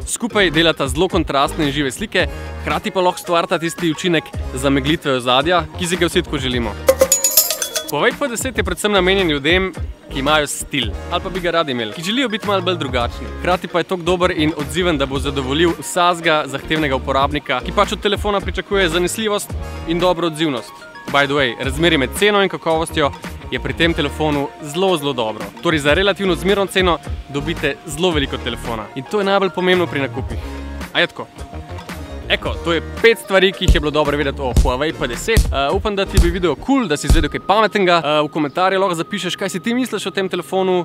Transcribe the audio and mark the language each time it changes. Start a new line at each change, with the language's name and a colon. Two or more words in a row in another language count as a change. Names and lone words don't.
Slovenian: Skupaj delata zelo kontrastne in žive slike, hkrati pa lahko stvarta tisti učinek zameglitve ozadja, ki si ga vsi tako želimo. Huawei P10 je predvsem namenjen ljudem, ki imajo stil, ali pa bi ga radi imeli, ki želijo biti malo bolj drugačni. Hkrati pa je tako dober in odziven, da bo zadovoljil vsakega zahtevnega uporabnika, ki pač od telefona pričakuje zanesljivost in dobro odzivnost.
English: By the way,
Slovenian: razmerje med ceno in kakovostjo je pri tem telefonu zelo dobro. Torej za relativno zmerno ceno dobite zelo veliko telefona. In to je najbolj pomembno pri nakupih. A je tako? Eko, to je 5 stvari, ki jih je bilo dobro vedeti o Huawei P10. Upam, da ti bi video cool, da si izvedel kaj pametnega. V komentarje lahko zapišeš, kaj si ti misliš o tem telefonu.